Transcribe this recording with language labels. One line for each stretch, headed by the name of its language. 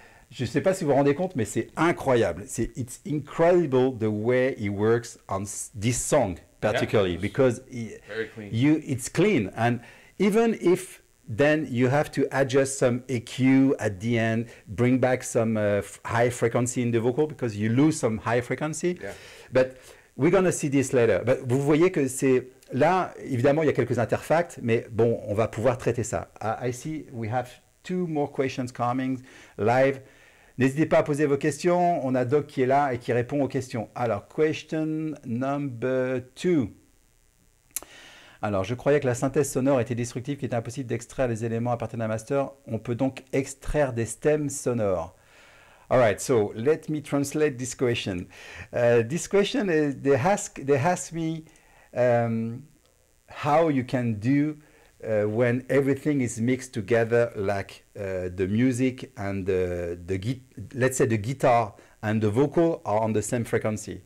French: Je ne sais pas si vous vous rendez compte, mais c'est incroyable.
English: It's incredible the way he works on this song particularly, because Very clean. it's clean, and even if then you have to adjust some EQ at the end, bring back some high frequency in the vocal because you lose some high frequency. Yeah. But we're going to see this later.
French: But vous voyez que c'est là, évidemment, il y a quelques interfacts, mais bon, on va pouvoir traiter ça.
English: I see we have 2 more questions coming live.
French: N'hésitez pas à poser vos questions. On a Doc qui est là et qui répond aux questions. Alors,
English: question number 2.
French: Alors, je croyais que la synthèse sonore était destructive, qu'il était impossible d'extraire les éléments à partir d'un master. On peut donc extraire des stems sonores.
English: All right, so let me translate this question. This question is they ask me how you can do when everything is mixed together, like the music and let's say the guitar and the vocal are on the same frequency.